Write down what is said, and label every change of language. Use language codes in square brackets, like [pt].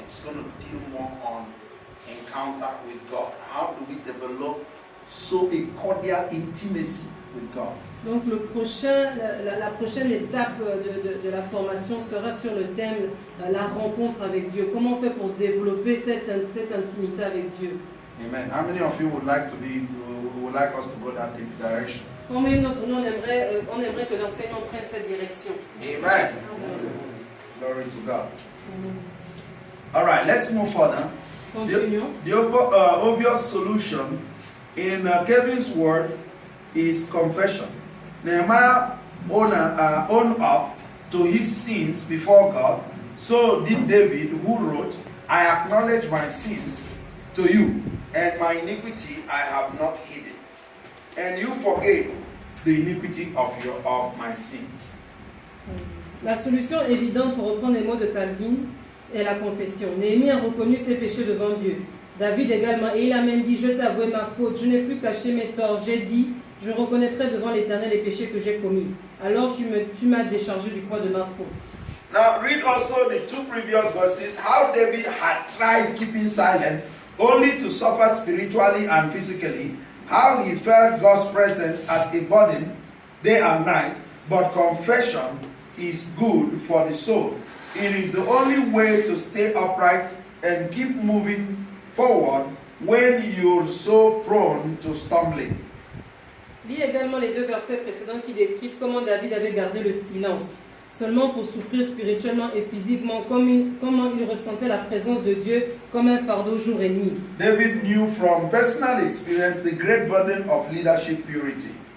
[en] It's going to deal more on encounter with God. How do we develop so a cordial intimacy with God? [fr] Donc la prochaine étape de la formation sera sur le thème la rencontre avec Dieu. Comment on fait pour développer cette intimité avec Dieu? Amen. [en] How many of you would like us to go that direction? [fr] Combien d'entre nous on aimerait que l'enseignement prenne cette direction? [en] Amen. Glory to God. All right, let's move further. [fr] Continuons. [en] The obvious solution in Kevin's word is confession. Nehemiah owned up to his sins before God. So did David, who wrote, I acknowledge my sins to you, and my iniquity I have not hidden. And you forgave the iniquity of my sins. [fr] La solution évidente pour reprendre les mots de Calvin est la confession. Néhémie a reconnu ses péchés devant Dieu. David également, et il a même dit, je t'ai avoué ma faute, je n'ai plus caché mes torts, j'ai dit, je reconnaîtrai devant l'Éternel les péchés que j'ai commis. Alors tu m'as déchargé du poids de ma faute. [en] Now read also the two previous verses, how David had tried keeping silent, only to suffer spiritually and physically, how he felt God's presence as a burden day and night, but confession is good for the soul. It is the only way to stay upright and keep moving forward when you're so prone to stumbling. [fr] Lis également les 2 versets précédents qui décrivent comment David avait gardé le silence, seulement pour souffrir spirituellement et physiquement, comment il ressentait la présence de Dieu comme un fardeau jour et nuit. [en] David knew from personal experience the great burden of leadership purity.